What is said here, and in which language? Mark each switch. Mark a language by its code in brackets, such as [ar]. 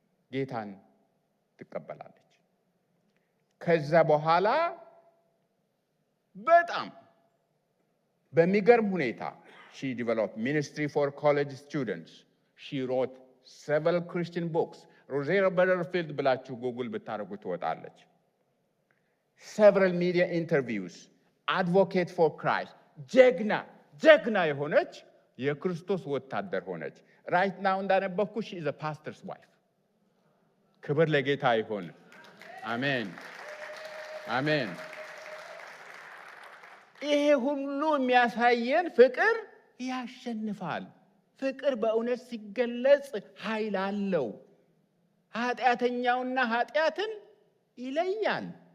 [am] ጌታን ትቀበላለች። ከዛ በኋላ በጣም በሚገርም ሁኔታ [en] she developed ministry for college students. She wrote several Christian books. Rosaria Butterfield [am] ብላችሁ ጉግል ብታረጉ ትወጣለች። [en] several media interviews. advocate for Christ. [am] ጀግና የሆነች የክርስቶስ ወታደር ሆነች። [en] right now [am] እንዳነበብኩ [en] she is a pastor's wife. [am] ክብር ለጌታ ይሁን። አሜን አሜን። ይሄ ሁሉ የሚያሳየን ፍቅር ያሸንፋል። ፍቅር በእውነት ሲገለጽ ኃይል አለው። ኃጢአተኛውና ኃጢአትን ይለያል።